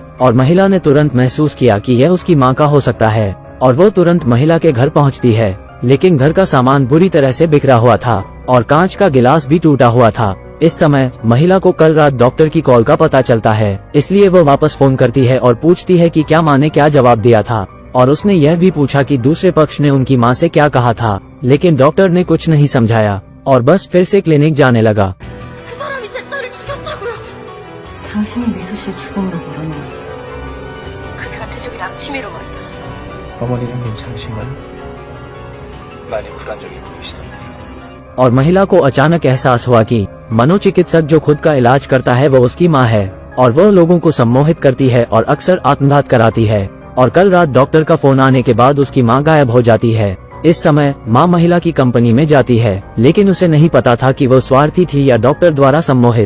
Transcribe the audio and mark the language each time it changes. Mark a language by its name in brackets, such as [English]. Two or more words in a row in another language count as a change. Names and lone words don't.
[Hindi] और महिला ने तुरंत महसूस किया कि यह उसकी माँ का हो सकता है और वो तुरंत महिला के घर पहुँचती है, लेकिन घर का सामान बुरी तरह से बिखरा हुआ था और कांच का गिलास भी टूटा हुआ था। इस समय महिला को कल रात डॉक्टर की कॉल का पता चलता है, इसलिए वो वापस फोन करती है और पूछती है कि क्या माँ ने क्या जवाब दिया था। और उसने यह भी पूछा कि दूसरे पक्ष ने उनकी माँ से क्या कहा था, लेकिन डॉक्टर ने कुछ नहीं समझाया और बस फिर से क्लिनिक जाने लगा। [Korean] 그 사람이 제 딸을 죽였다고요. 당신이 미수 씨의 죽음으로 몰아넣었어. 그게 대적인 악취미로 말이야. 어머니는 괜찮으신가요? 많이 불안정해 보이시던데. [Hindi] और महिला को अचानक एहसास हुआ कि मनोचिकित्सक जो खुद का इलाज करता है वो उसकी माँ है और वह लोगों को सम्मोहित करती है और अक्सर आत्मघात कराती है। और कल रात डॉक्टर का फोन आने के बाद उसकी माँ गायब हो जाती है। इस समय माँ महिला की कंपनी में जाती है, लेकिन उसे नहीं पता था कि वो स्वार्थी थी या डॉक्टर द्वारा सम्मोहित।